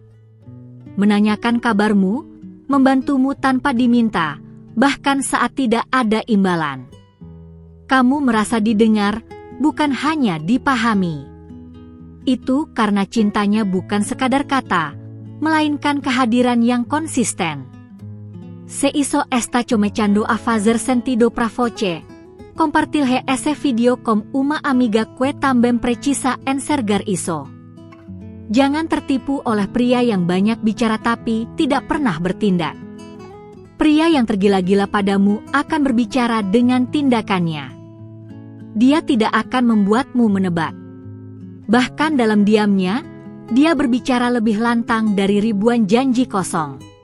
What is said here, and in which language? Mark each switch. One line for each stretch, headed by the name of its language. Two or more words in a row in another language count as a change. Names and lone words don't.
Indonesian: Menanyakan kabarmu, membantumu tanpa diminta, bahkan saat tidak ada imbalan. Kamu merasa didengar, bukan hanya dipahami. Itu karena cintanya bukan sekadar kata, melainkan kehadiran yang konsisten.
Portuguese: Se iso esta comechando a fazer sentido pra voce. Compartilhe ese video com uma amiga que também precisa enxergar isso.
Indonesian: Jangan tertipu oleh pria yang banyak bicara tapi tidak pernah bertindak. Pria yang tergila-gila padamu akan berbicara dengan tindakannya. Dia tidak akan membuatmu menebak. Bahkan dalam diamnya, dia berbicara lebih lantang dari ribuan janji kosong.